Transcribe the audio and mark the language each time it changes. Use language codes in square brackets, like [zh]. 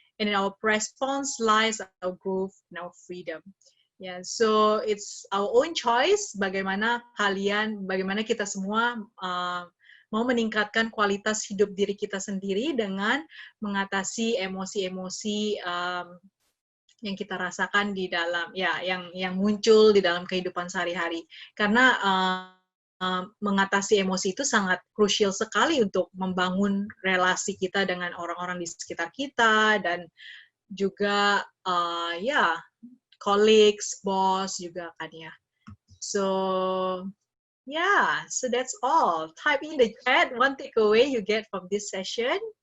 [en] And in our response lies our growth and our freedom. Yeah, so it's our own choice. [id] Bagaimana kita semua mau meningkatkan kualitas hidup diri kita sendiri dengan mengatasi emosi-emosi yang kita rasakan di dalam, ya, yang muncul di dalam kehidupan sehari-hari. Karena mengatasi emosi itu sangat krusial sekali untuk membangun relasi kita dengan orang-orang di sekitar kita dan juga ya colleagues, boss juga kan ya. [en] So yeah, so that's all. Type in the chat one takeaway you get from this session.